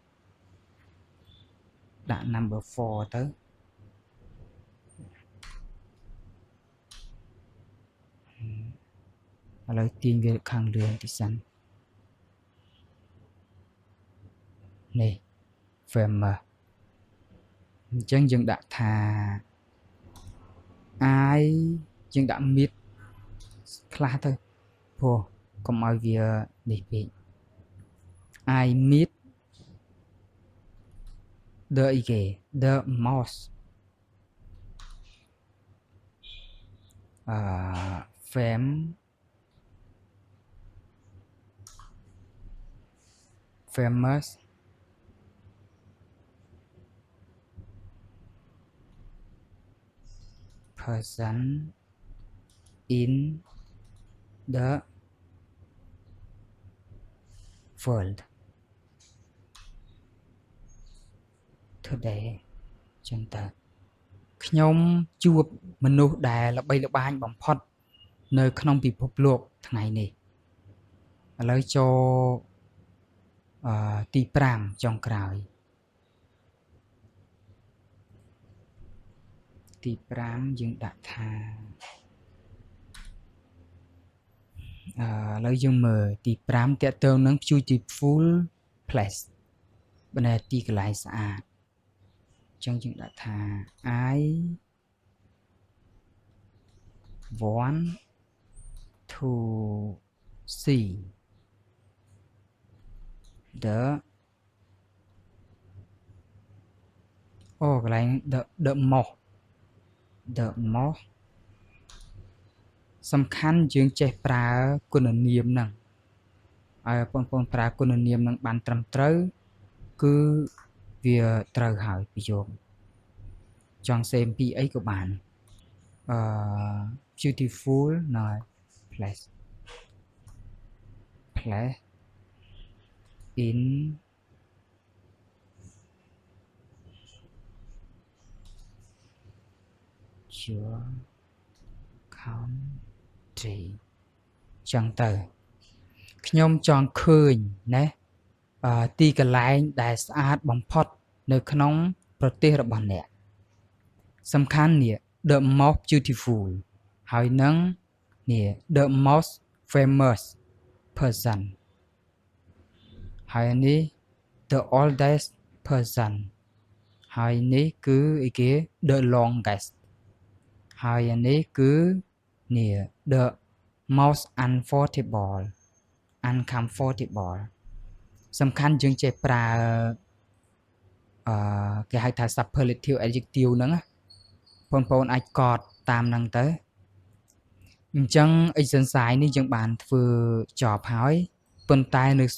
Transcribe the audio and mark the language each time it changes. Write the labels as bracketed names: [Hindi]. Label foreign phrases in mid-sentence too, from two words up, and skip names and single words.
[Khmer] ដាក់ number 4 ទៅឥឡូវទាញវាខាងលឿនតិចសិននេះ famous អញ្ចឹងយើងដាក់ថា I យើងដាក់ meet ខ្លះទៅព្រោះកុំឲ្យវានេះពេក [English] I meet the most famous person in the world [Khmer] today ចឹងតើខ្ញុំជួបមនុស្សដែលល្បីល្បាញបំផុតនៅក្នុងពិភពលោកថ្ងៃនេះឥឡូវចូល ទី5ចុងក្រោយទី5យើងដាក់ថាឥឡូវយើងមើលទី5តកតងនឹង [English] beautiful place [Khmer] បើនៅទីកន្លែងស្អាតអញ្ចឹងយើងដាក់ថា I [English] want to see the កន្លែង the most សំខាន់ [Khmer] យើងចេះប្រើគុណនាមហ្នឹងឲ្យបងប្អូនប្រើគុណនាមហ្នឹងបានត្រឹមត្រូវគឺវាត្រូវហើយប្រយោគចង់សេមពីអីក៏បាន [English] beautiful no place in your country [Khmer] ចឹងទៅខ្ញុំ ចង់ឃើញណាទីកន្លែងដែលស្អាតបំផុតនៅក្នុងប្រទេសរបស់អ្នកសំខាន់នេះ [English] the most beautiful [Khmer] ហើយនឹងនេះ [English] the most famous person [Khmer] ហើយនេះ [English] the oldest person [Khmer] ហើយនេះគឺអីគេ [English] the longest [Khmer] ហើយនេះគឺនេះ [English] the most uncomfortable [Khmer] សំខាន់យើងចេះប្រើ គេហៅថា [English] superlative adjective [Khmer] ហ្នឹងបងប្អូនអាចកត់តាមហ្នឹងទៅអញ្ចឹង exercise នេះយើងបានធ្វើចប់ហើយប៉ុន្តែនៅស